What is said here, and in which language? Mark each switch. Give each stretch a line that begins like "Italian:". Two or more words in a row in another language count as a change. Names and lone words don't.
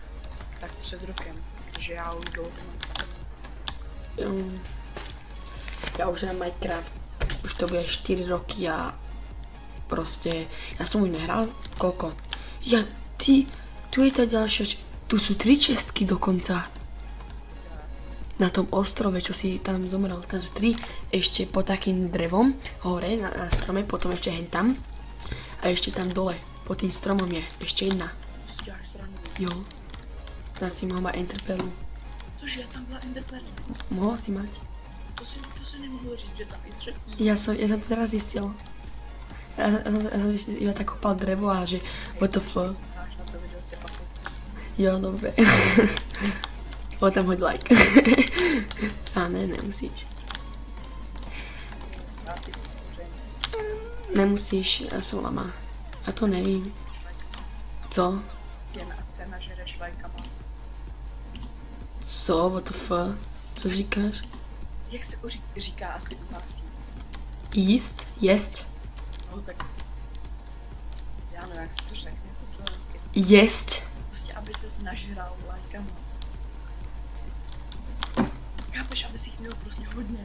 Czech: Tak před rokem, protože já už dlouho mám. Já už na Minecraft, už to bude 4 roky a prostě, já jsem už nehrál, koľko? Tu je ta další, tu jsou 3 čestky dokonca.
Slovak: Na tom ostrove, čo si tam zomrel, tam sú 3 ešte pod takým drevom, hore na strome, potom ešte hen tam. A ešte tam dole, pod tým stromom je ešte jedna.
Czech: Jo.
Slovak: Tam si mohol mať enderpearlu.
Czech: Cože, tam byla enderpearla?
Slovak: Mohol si mať.
Czech: To se nemohlo říct, že tam je třetí.
Slovak: Ja som to teraz zistil. Ja som iba tak kopal drevo a že
English: what the fuck.
Slovak: Máš na to video si pakuj. Jo, dobre. O, tam hoď like.
Czech: A ne, nemusíš. Nemusíš, já jsem lama. Já to nevím. Co? Jen ať se nažereš lajkama. Co?
English: What the fuck?
Czech: Co říkáš? Jak se říká asi u vás jíst? Jíst? Jest? No tak... Já nevím, jak se to řekne po slovensky. Jest? Prostě, aby ses nažral lajkama. Chápeš, aby si jich měl prostě hodně.